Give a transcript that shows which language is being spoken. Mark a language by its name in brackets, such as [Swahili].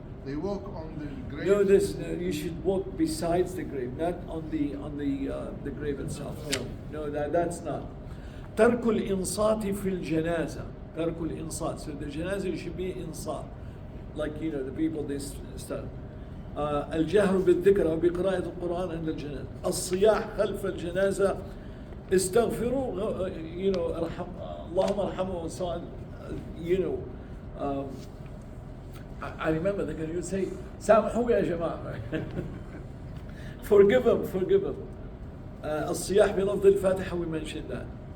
[English] They walk on the grave. No, you should walk besides the grave, not on the grave itself. No, that's not. [Arabic] ترك الإنصات في الجنازة. ترك الإنصات. [English] So the janazah should be insat, like the people they start. [Arabic] الجهر بالذكر أو بقراءة القرآن عند الجنازة. الصياح خلف الجنازة. استغفروا. اللهم ارحمه [English] and so on. I remember they're going to say, [Arabic] سامحوا يا جماعة. [English] Forgive them. [Arabic] الصياح بلفظ الفاتحة, [English] we mentioned that.